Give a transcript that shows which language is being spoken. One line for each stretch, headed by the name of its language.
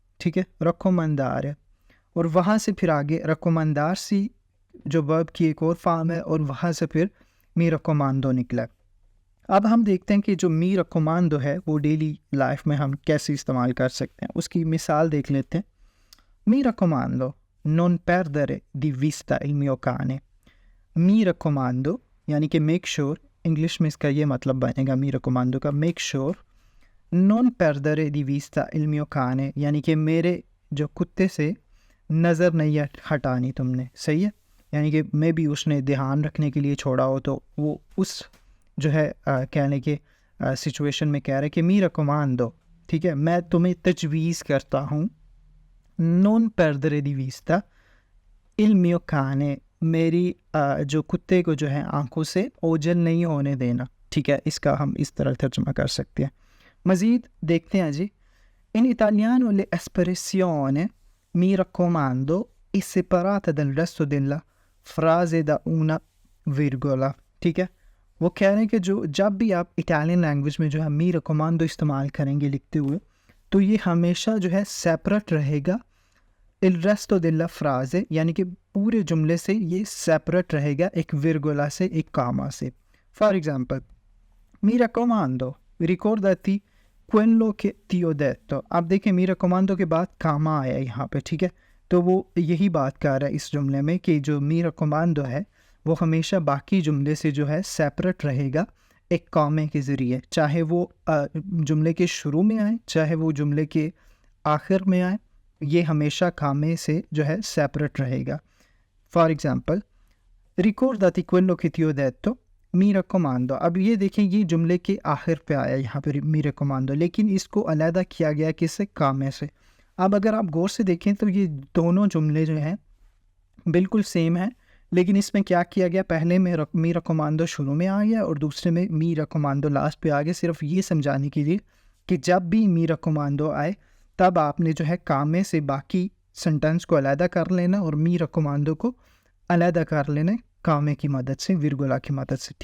Hindi: ठीक है, रकोमंदार। और वहाँ से फिर आगे रकोमंदार सी जो वर्ब की एक और फॉर्म है, और वहाँ से फिर मी रकोमांदो निकला। अब हम देखते हैं कि जो मी रकोमांदो है वो डेली लाइफ में हम कैसे इस्तेमाल कर सकते हैं, उसकी मिसाल देख लेते हैं।
Italian: मी रकोमांदो non perdere di vista il mio cane।
Hindi: मी रकोमांदो यानी कि मेक श्योर, इंग्लिश में इसका ये मतलब बनेगा मी रकोमांदो का, make sure
Italian: non perdere di vista il mio cane,
Hindi: यानी कि मेरे जो कुत्ते से नज़र नहीं हटानी तुमने। सही है, यानी कि मे भी उसने ध्यान रखने के लिए छोड़ा हो, तो वो उस जो है कहने के सिचुएशन में कह रहे कि मी रकोमांदो, ठीक है, मैं तुम्हें तजवीज़ करता हूँ,
Italian: non perdere di vista il mio cane,
Hindi: मेरी जो कुत्ते को जो है आंखों से ओझल नहीं होने देना। ठीक है, इसका हम इस तरह तर्जुमा कर सकते हैं। मज़ीद देखते हैं जी।
Italian: In italiano l'espressione mi raccomando è separata dal resto della frase da una virgola।
Hindi: ठीक है, वो कह रहे हैं कि जो जब भी आप इटालियन लैंग्वेज में जो है मी रकोमांदो इस्तेमाल करेंगे लिखते हुए, तो ये हमेशा जो है सेपरेट रहेगा
Italian: इल रेस्टो देला फ्राजे,
Hindi: यानी कि पूरे जुमले से ये सेपरेट रहेगा एक विरगुला से, एक कामा से।
Italian: फॉर एग्जांपल, मी रकोमांदो रिकॉर्डati quello che ti ho detto।
Hindi: आप देखें मी रकोमांदो के बाद कामा आया यहाँ पे, ठीक है, तो वो यही बात कर रहा है इस जुमले में कि जो मी रकोमांदो है वो हमेशा बाकी जुमले से जो है सेपरेट रहेगा एक कामे के ज़रिए, चाहे वो जुमले के शुरू में आए, चाहे वो जुमले के आखिर में आए, ये हमेशा कामे से जो है सेपरेट रहेगा।
Italian: फॉर एग्ज़ाम्पल, ricordati quello che ti ho detto मी रकोमांदो।
Hindi: अब ये देखें, ये जुमले के आखिर पे आया यहाँ पर मी रकोमांदो, लेकिन इसको अलहदा किया गया किससे, कामे से। अब अगर आप गौर से देखें तो ये दोनों जुमले जो हैं बिल्कुल सेम हैं, लेकिन इसमें क्या किया गया, पहले में मी रकोमांदो शुरू में आ गया और दूसरे में मी रकोमांदो लास्ट पे आ गया, सिर्फ ये समझाने के लिए कि जब भी मी रकोमांदो आए तब आपने जो है कामे से बाकी सेंटेंस को अलहदा कर लेना और मी रकोमांदो को अलहदा कर लेना कामे की मदद से, विरगुला की मदद से।